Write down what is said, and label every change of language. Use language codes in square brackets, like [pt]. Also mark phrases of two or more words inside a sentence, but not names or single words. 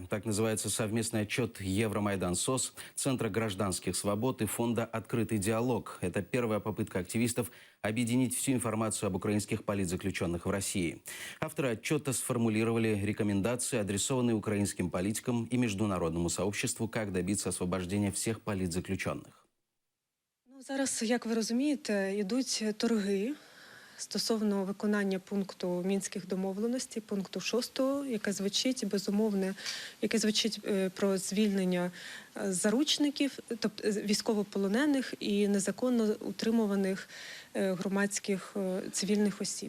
[ru] Так называется совместный отчет Евромайдан СОС, Центра гражданских свобод и фонда «Открытый диалог». Это первая попытка активистов объединить всю информацию об украинских политзаключенных в России. Авторы отчета сформулировали рекомендации, адресованные украинским политикам и международному сообществу, как добиться освобождения всех политзаключенных. [uk] Зараз, як ви розумієте, йдуть торги стосовно виконання пункту Мінських домовленостей, пункту 6, яке звучить безумовне, яке звучить про звільнення заручників, тобто військовополонених і незаконно утримуваних громадських цивільних осіб.